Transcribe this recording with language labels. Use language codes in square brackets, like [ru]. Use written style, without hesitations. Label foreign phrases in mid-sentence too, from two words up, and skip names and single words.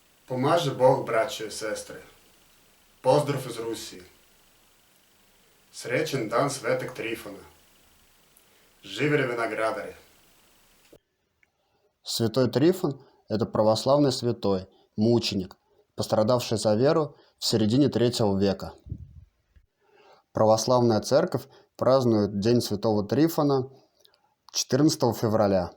[sr] Помаже Бог, braće i sestre. Pozdrav iz Rusije. Srećen dan Svetog Trifona. Živjeli vinogradari. [ru] Святой Трифон – это православный святой, мученик, пострадавший за веру в середине III века. Православная церковь празднует День Святого Трифона 14 февраля.